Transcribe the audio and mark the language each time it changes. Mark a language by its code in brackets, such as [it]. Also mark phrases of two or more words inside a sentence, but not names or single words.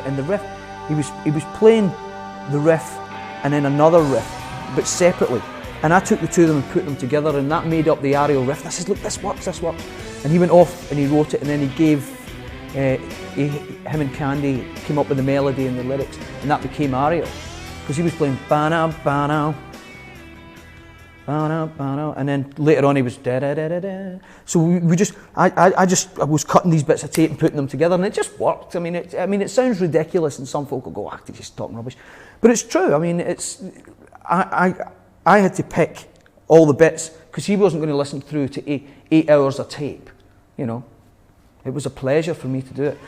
[en] And the riff, he was playing the riff and then another riff, but separately. And I took the two of them and put them together, and that made up the Ariel riff. And I said, look, this works. And he went off and he wrote it, and then he gave, him and Candy came up with the melody and the lyrics, and that became Ariel. Because he was playing ba-na, ba-na, ba-na, ba-na, and then later on he was da-da-da-da-da. So I was cutting these bits of tape and putting them together, and it just worked. I mean, it sounds ridiculous, and some folk will go, he's just talking rubbish. But it's true. I mean, I had to pick all the bits, because he wasn't going to listen through to 8 hours of tape, It was a pleasure for me to do it.